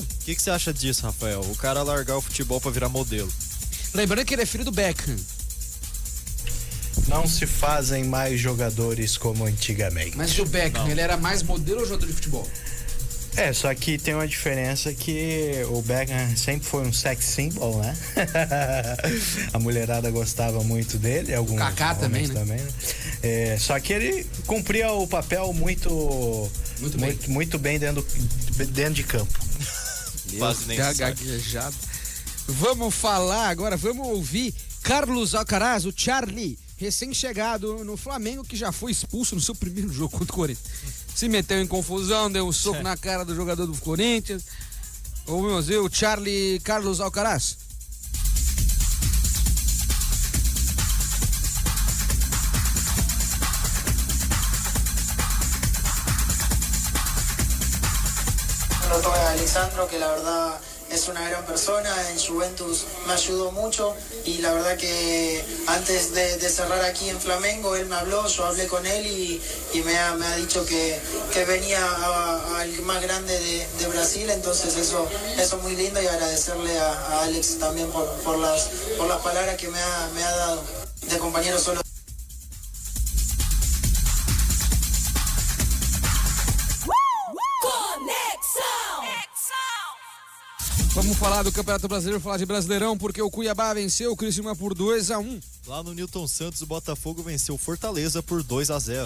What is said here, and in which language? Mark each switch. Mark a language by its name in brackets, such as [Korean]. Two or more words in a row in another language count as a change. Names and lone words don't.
[Portuguese] O que você acha disso, Rafael? O cara largar o futebol para virar modelo. Lembrando que ele é filho do Beckham. Não se fazem mais jogadores como antigamente. Mas o Beckham, ele era mais modelo ou jogador de futebol? Só que tem uma diferença que o Beckham sempre foi um [English] sex symbol, [Portuguese] né? A mulherada gostava muito dele, alguns Kaká também, né? Só que ele cumpria o papel muito bem dentro de campo. Gaguejado. Vamos falar agora, vamos ouvir Carlos Alcaraz, o Charlie, recém-chegado no Flamengo, que já foi expulso no seu primeiro jogo contra o Corinthians. Se meteu em confusão, deu um soco na cara do jogador do Corinthians. Vamos ver o Charlie Carlos Alcaraz. [Spanish] Lo toca a Alessandro, que la verdad es una gran persona. En Juventus me ayudó mucho y la verdad que antes de cerrar aquí en Flamengo él me habló, yo hablé con él y me ha dicho que venía al más grande de Brasil, entonces eso es muy lindo y agradecerle a Alex también por las palabras que me ha dado de compañero solo. [Portuguese] Vamos falar do Campeonato Brasileiro, falar de Brasileirão, porque o Cuiabá venceu o Criciúma por 2-1. Lá no Newton Santos, o Botafogo venceu o Fortaleza por 2-0.